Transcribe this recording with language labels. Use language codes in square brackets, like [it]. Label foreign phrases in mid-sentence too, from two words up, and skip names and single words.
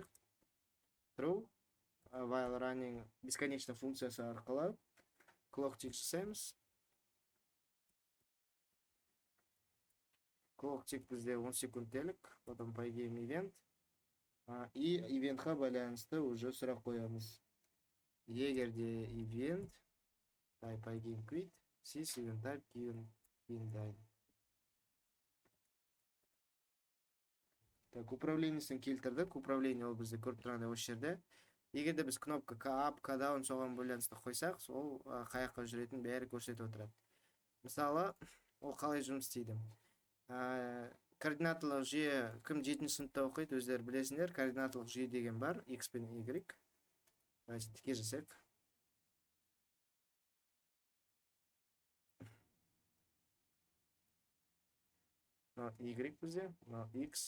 [en] True, while running [kk] бесконечно функциясы арқылы [en] clock tick [kk] жасаймыз. [en] Clock tick [kk] бізде 10 секундтелік, потом [en] pygame event. [kk] И ивентқа байланысты уже сұрақ қоямыз. Егер де [en] event, pygame quit, sys event type [kk] кейін дайын. Так, управлениесін келтірдік. Управление ол бізде көріп тұрғандай осы жерде. Егер де біз кнопка [en] up, down [kk] соған байланысты қойсақ, ол қаяққа жүретін бәрі көрсетіп отырады. Мысалы, ол қалай жұмыс істейді? Координаталық жүйе кім 7-ші сыныпта оқиды, өздері білесіңдер. Координаталық жүйе деген бар, X пен Y. Давайте тіке жасайық. Y бізде, X.